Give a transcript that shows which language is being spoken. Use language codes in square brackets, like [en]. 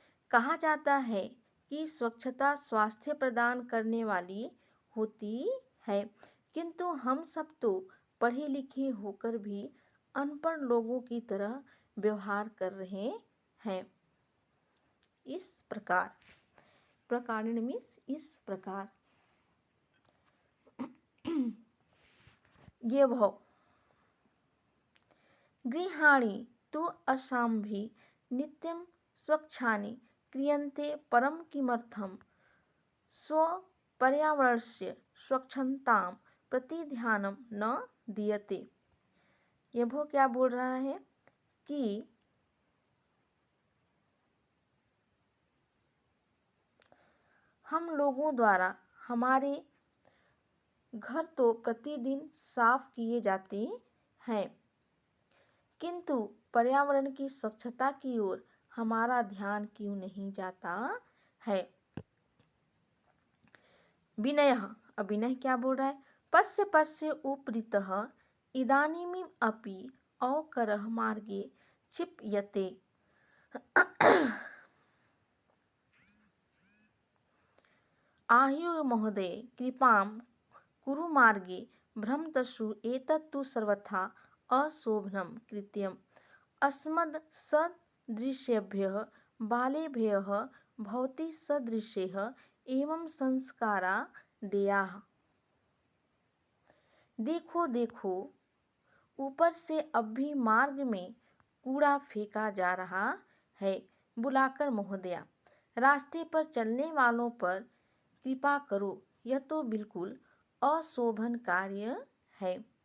[hi] कहा जाता है कि स्वच्छता स्वास्थ्य प्रदान करने वाली होती है, किंतु हम सब तो पढ़े लिखे होकर भी अनपढ़ लोगों की तरह व्यवहार कर रहे हैं। इस प्रकार, प्रकारेण मीन्स इस प्रकार। [sa] ये भव गृहाणि तु असाम्भि नित्यं स्वच्छानि क्रियन्ते परम किमर्थं स्वपर्यावरणस्य स्वच्छतां प्रति ध्यानम न दीयते। [hi] ये वो क्या बोल रहा है कि हम लोगों द्वारा हमारे घर तो प्रतिदिन साफ किए जाते हैं, किंतु पर्यावरण की स्वच्छता की ओर हमारा ध्यान क्यों नहीं जाता है। [sa] विनयः, [hi] अब विनय क्या बोल रहा है, [sa] पश्य पश्य उपरितः इदानीम् अपि अवकरः मार्गे क्षिप्यते। आह्युः महोदय कृपां कुरु मार्गे भ्रमतसु एतत्तु सर्वथा अशोभनं कृत्यम् अस्मद्सदृशेभ्यः बालेभ्यः भवती सदृशैः एवं संस्कारा देयाः। [hi] देखो देखो, ऊपर से अब भी मार्ग में कूड़ा फेंका जा रहा है। बुलाकर महोदया, रास्ते पर चलने वालों पर कृपा करो, यह तो बिल्कुल अशोभन कार्य है।